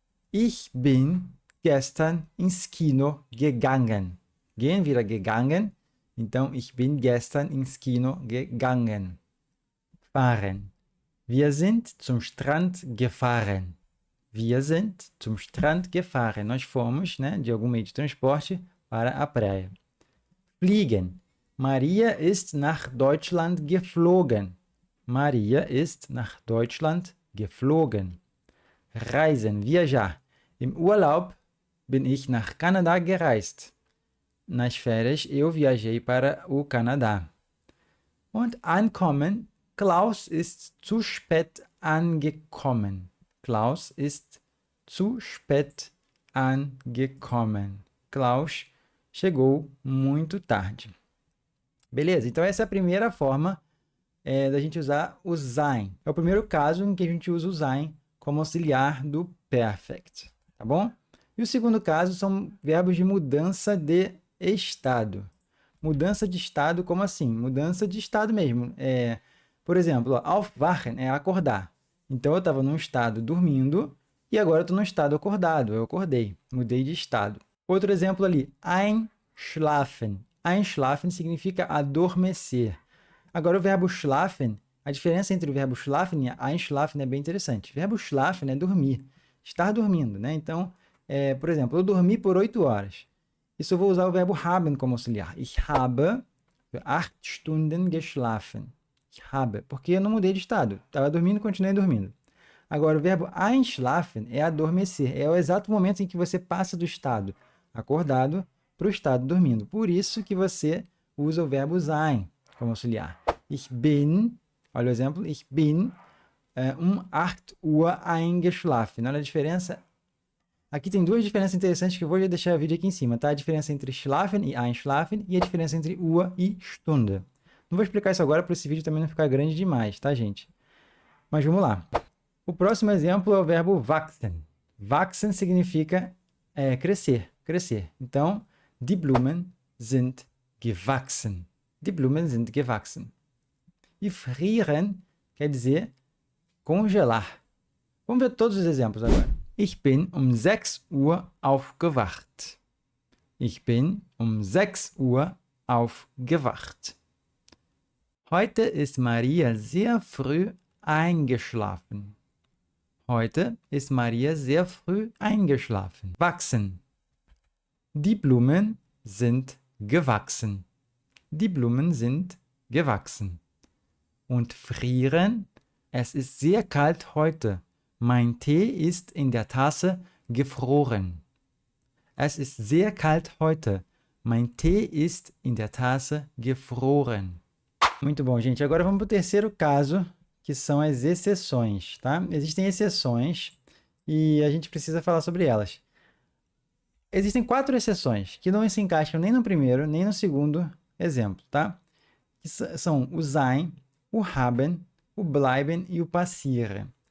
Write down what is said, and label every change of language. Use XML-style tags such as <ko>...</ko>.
<de>Ich bin gestern ins Kino gegangen. Gehen vira gegangen. Então, ich bin gestern ins Kino gegangen. Fahren. Wir sind zum Strand gefahren. Wir sind zum Strand gefahren.</de> <pt>Nós fomos, né, de algum meio de transporte para a praia.</pt> <de>Fliegen. Maria ist nach Deutschland geflogen. Maria ist nach Deutschland geflogen. Reisen, viajar. Im Urlaub bin ich nach Kanada gereist.</de> <pt>Nas férias, eu viajei para o Canadá.</pt> <de>Und ankommen. Klaus ist zu spät angekommen. Klaus ist zu spät angekommen.</de> <pt>Klaus chegou muito tarde. Beleza? Então, essa é a primeira forma da gente usar o sein. É o primeiro caso em que a gente usa o sein como auxiliar do perfect. Tá bom? E o segundo caso são verbos de mudança de estado. Mudança de estado, como assim? Mudança de estado mesmo. Por exemplo, ó, aufwachen é acordar. Então, eu estava num estado dormindo e agora eu estou num estado acordado. Eu acordei, mudei de estado. Outro exemplo ali, einschlafen. Einschlafen significa adormecer. Agora, o verbo schlafen, a diferença entre o verbo schlafen e einschlafen é bem interessante. O verbo schlafen é dormir, estar dormindo, né? Então, por exemplo, eu dormi por 8 horas. Isso eu vou usar o verbo haben como auxiliar.</pt> <de>Ich habe 8 Stunden geschlafen. Ich habe,</de> <pt>porque eu não mudei de estado. Estava dormindo e continuei dormindo. Agora, o verbo einschlafen é adormecer. É o exato momento em que você passa do estado acordado para o estado dormindo. Por isso que você usa o verbo sein como auxiliar.</pt> <de>Ich bin,</de> <pt>olha o exemplo,</pt> <de>ich bin 8 Uhr eingeschlafen.</de> <pt>Olha a diferença. Aqui tem duas diferenças interessantes que eu vou já deixar o vídeo aqui em cima, tá? A diferença entre schlafen e einschlafen e a diferença entre Uhr e Stunde. Não vou explicar isso agora para esse vídeo também não ficar grande demais, tá, gente? Mas vamos lá. O próximo exemplo é o verbo wachsen. Wachsen significa crescer, crescer.</pt> <de>Então, die Blumen sind gewachsen. Die Blumen sind gewachsen.</de> <pt>E frieren quer dizer congelar. Vamos ver todos os exemplos agora.</pt> <de>Ich bin um 6 Uhr aufgewacht. Ich bin um 6 Uhr aufgewacht. Heute ist Maria sehr früh eingeschlafen. Heute ist Maria sehr früh eingeschlafen. Wachsen. Die Blumen sind gewachsen. Die Blumen sind gewachsen. Und frieren. Es ist sehr kalt heute. Mein Tee ist in der Tasse gefroren. Es ist sehr kalt heute. Mein Tee ist in der Tasse gefroren.</de> <pt>Muito bom, gente. Agora vamos para o terceiro caso, que são as exceções, tá? Existem exceções e a gente precisa falar sobre elas. Existem 4 exceções que não se encaixam nem no primeiro, nem no segundo exemplo, tá? Que são o sein, o haben, o bleiben e o passieren.</pt>